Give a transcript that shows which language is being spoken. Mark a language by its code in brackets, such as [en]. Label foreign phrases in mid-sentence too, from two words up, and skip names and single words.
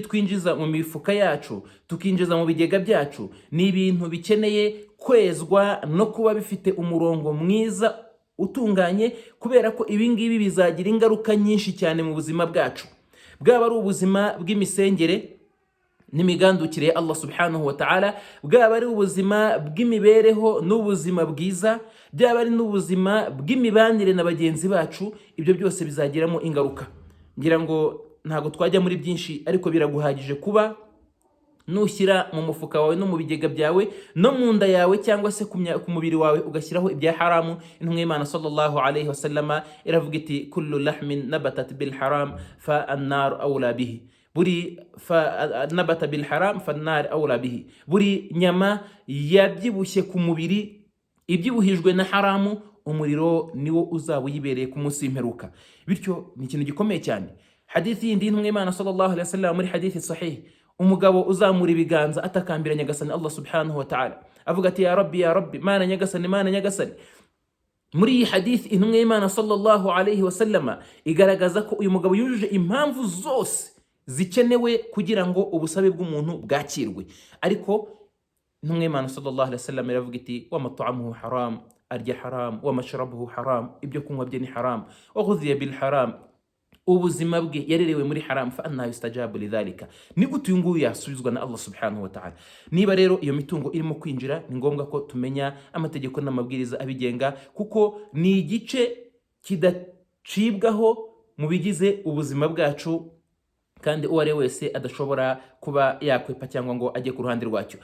[rw] twinjiza mu mifuka yacu, tukinjiza mu bigega byacu, ni ibintu bikeneye kwezwa no kuba bifite umurongo mwiza utunganye, kubera ko ibi ngibi bizagira ingaruka nyinshi cyane mu buzima bwacu, bwaba ari ubuzima bw'imisengere n'imigandukire ya Allah [ar] سبحانه وتعالى, [rw] bwaba ari ubuzima bw'imibereho n'ubuzima bwiza, byaba ari n'ubuzima bw'imibanire na bagenzi bacu. Ibyo byose bizagiramo ingaruka. Ngira ngo ntago twajya muri byinshi, ariko biraguhagije kuba nushyira mu mufuka wawe no mu bigega byawe no mu nda yawe, cyangwa se ku mubiri wawe ugashyiraho ibya haramu. Intumwa y'Imana [ar] صلى الله عليه وسلم [rw] iravuga iti [ar] كل لحم نبت بالحرام فالنار أولى به. Buri نبت بالحرام فالنار أولى به. [rw] Buri nyama yabyibushye ku mubiri, ibyibuhijwe na haramu, umuriro niwo uzaba uyibereye ku munsi w'imperuka. Bityo ni ikintu gikomeye cyane. Hadithi yindi y'intumwa y'Imana [ar] صلى الله عليه وسلم, [rw] muri hadithi sahih, umugabo uzamura ibiganza atakambira nyagasani Allah [ar] سبحانه وتعالى, [rw] avuga ati [ar] يا رب, [rw] mana nyagasani. Muri iyi hadithi intumwa y'Imana [ar] صلى الله عليه وسلم [rw] igaragaza ko uyu mugabo yujuje impamvu zose zikenewe kugira ngo ubusabe bw'umuntu bwakirwe. Ariko intumwa y'Imana [ar] صلى الله عليه وسلم [rw] iravuga iti [ar] ومطعمه حرام, [rw] arya haram, [ar] ومشربه حرام, [rw] ibyo kunywa bye ni haram, [ar] وغذي بالحرام, [rw] ubuzima bwe yarerewe muri haram, [ar] فأنى يستجاب لذلك. [rw] Ni gute uyu nguyu yasubizwa na Allah [ar] سبحانه وتعالى? [rw] Niba rero iyo mitungo irimo kwinjira, ni ngombwa ko tumenya amategeko n'amabwiriza abigenga, kuko ni igice kidacibwaho mu bigize ubuzima bwacu, kandi uwo ari wese adashobora kuba yakwepa cyangwa ngo ajye ku ruhande rwacyo.